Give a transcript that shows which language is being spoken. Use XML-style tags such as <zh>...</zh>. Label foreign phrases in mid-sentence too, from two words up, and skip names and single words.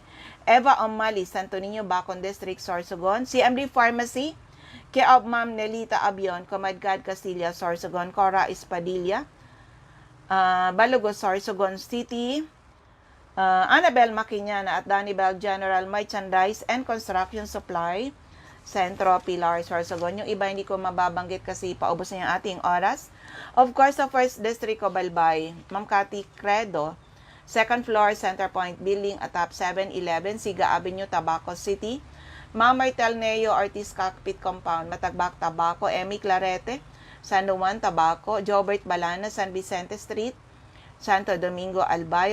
<tl>Eva Omali, Santo Niño, Bacon District, Sorsogon. CMD Pharmacy, Keob Ma'am Nelita Abion, Comadgad, Castilla, Sorsogon. Cora Espadilla, Balogo, Sorsogon City. Annabel Maquiñana at Danibel General Merchandise and Construction Supply, Centro, Pilar, Sorsogon. Yung iba hindi ko mababanggit kasi paubos na yung ating oras.</tl> <en>Of course,</en> <tl>sa First District of Balbay, Ma'am Cathy Credo, second floor, Center Point Building, atap 711, Siga Avenue, Tabaco City. Ma'am Martel Neo, Ortiz Cockpit Compound, Matagbak, Tabaco. Emmy Clarete, San Juan, Tabaco. Jobert Balana, San Vicente Street, Santo Domingo, Albay.</tl>